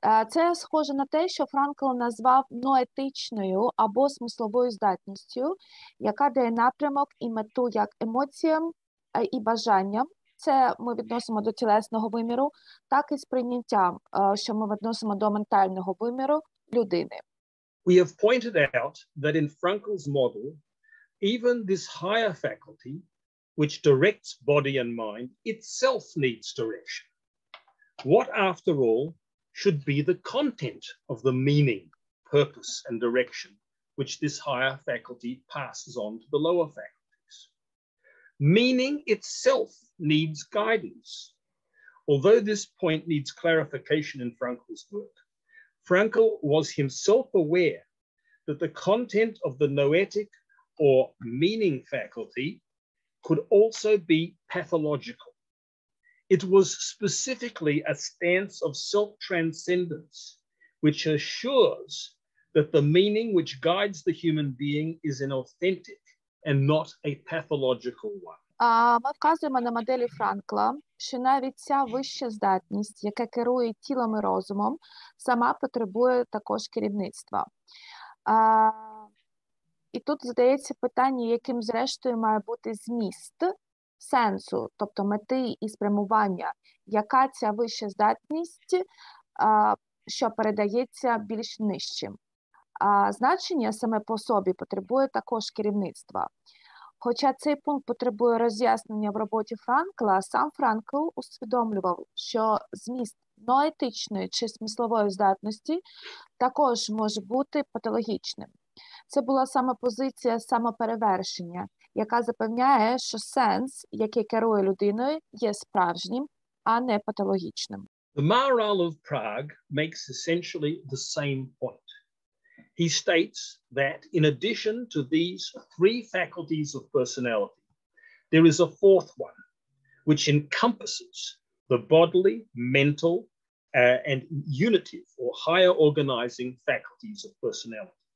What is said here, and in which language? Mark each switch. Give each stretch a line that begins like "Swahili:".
Ukrainian: Це схоже на те, що Франкл назвав ноетичною або смисловою здатністю, яка дає напрямок і мету як емоціям і бажанням. Це ми відносимо до тілесного виміру, так і сприйняттям, що ми відносимо до ментального виміру людини.
English: We have pointed out that in Frankl's model, even this higher faculty, which directs body and mind, itself needs direction. What, after all, should be the content of the meaning, purpose, and direction which this higher faculty passes on to the lower faculties? Meaning itself needs guidance. Although this point needs clarification in Frankl's work, Frankl was himself aware that the content of the noetic or meaning faculty could also be pathological. It was specifically a stance of self-transcendence, which assures that the meaning which guides the human being is an authentic and not a pathological one.
Ukrainian: Ми вказуємо на моделі Франкла, що навіть ця вища здатність, яка керує тілом і розумом, сама потребує також керівництва. І тут задається питання, яким зрештою має бути зміст сенсу, тобто мети і спрямування, яка ця вища здатність, що передається більш нижчим. Значення саме по собі потребує також керівництва. Хоча цей пункт потребує роз'яснення в роботі Франкла, сам Франкл усвідомлював, що зміст ноетичної чи смислової здатності також може бути патологічним. Це була саме позиція самоперевершення, яка запевняє, що сенс, який керує людиною, є справжнім, а не патологічним.
English: The Maharal of Prague makes essentially the same point. He states that in addition to these three faculties of personality, there is a fourth one, which encompasses the bodily, mental, and unitive or higher organizing faculties of personality.